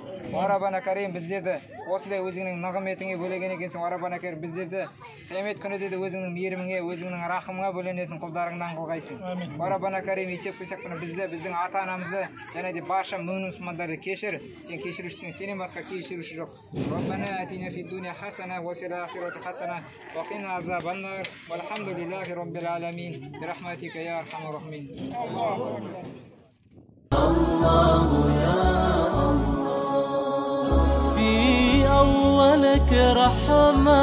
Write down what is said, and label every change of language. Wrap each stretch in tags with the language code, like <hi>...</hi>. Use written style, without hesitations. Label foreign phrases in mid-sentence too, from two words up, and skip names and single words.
<ar>ربنا كريم</ar> <kk>біздерді осындай өзіңнің нығметіңе бөлеген екенсің.</kk> <ar>ربنا كريم</ar> <kk>біздерді қиямет күнінде де өзіңнің мейіріміңе, өзіңнің рахымыңа бөленетін құлдарыңнан қылғайсың.</kk> <ar>ربنا كريم</ar> <kk>есеп қойсақ бізді, біздің ата-анамызды және де барша мүмін мұсылмандарды кешір. Сен кешірушісің, сенен басқа кешіруші жоқ.</kk> <ar>ربنا آتنا في الدنيا حسنة وفي الآخرة حسنة وقنا عذاب النار. والحمد لله رب العالمين برحمتك يا أرحم الراحمين. الله يا الله في أولك رحمة</ar>